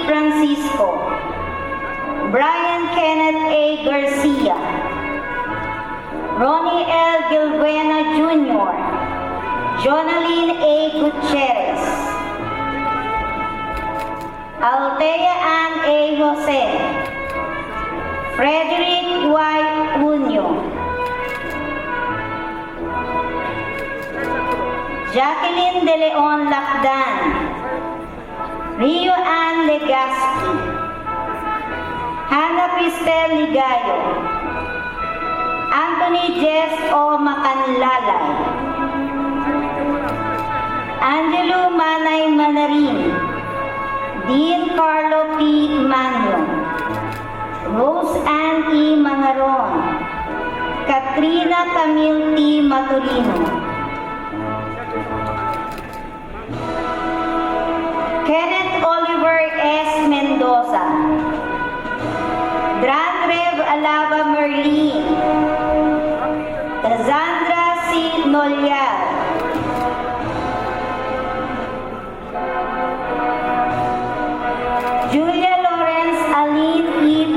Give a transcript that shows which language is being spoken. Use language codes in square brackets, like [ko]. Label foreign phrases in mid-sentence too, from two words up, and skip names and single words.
[en] Francisco, Brian Kenneth A. Garcia, Ronnie L. Gilbuena Jr., Jonaline A. Gutierrez, Althea Ann A. Jose, Frederick Y. Unyo, Jacqueline De Leon Lacdan, Rio Ann Legaspi, Hannah Cristel Ligayo, Anthony Jess O. Macanlalay, Angelo Manay Manarin, Dean Carlo P. Manyo, Rose Ann E. Mangaron, Katrina Camille T. Maturino, Kenneth Oliver S. Mendoza, Dran Rev Alava Merlin, Cassandra C. Noliar, Julia Lawrence Aline E.